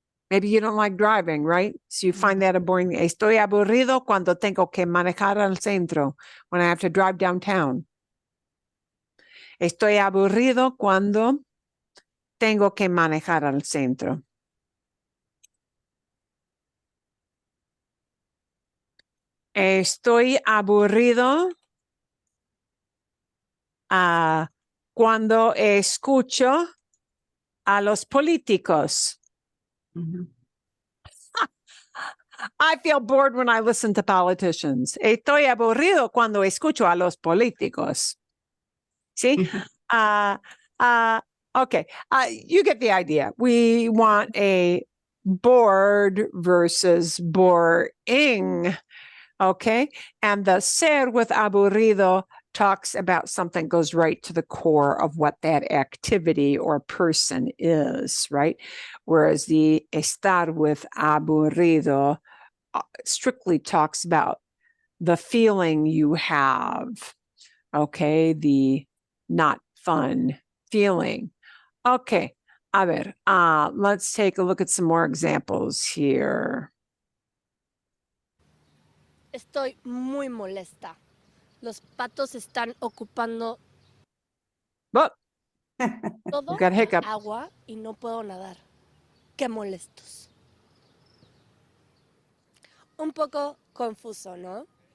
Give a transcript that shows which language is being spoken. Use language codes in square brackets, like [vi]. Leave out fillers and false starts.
[en] Maybe you don't like driving, right? So you find that a boring. [es] Estoy aburrido cuando tengo que manejar al centro, [en] when I have to drive downtown. [es] Estoy aburrido cuando tengo que manejar al centro. Estoy aburrido cuando escucho a los políticos. [en] I feel bored when I listen to politicians. [es] Estoy aburrido cuando escucho a los políticos. [en] See? Okay. You get the idea. We want a bored versus boring. Okay. And the ser with aburrido talks about something goes right to the core of what that activity or person is, right? Whereas the estar with aburrido strictly talks about the feeling you have. Okay, the not fun feeling. Okay, [es] a ver, [en] let's take a look at some more examples here. [es] Estoy muy molesta. Los patos están ocupando [en] But [es] todo [en] got a hiccup. [es] agua y no puedo nadar. Qué molestos. Un poco confuso, ¿no?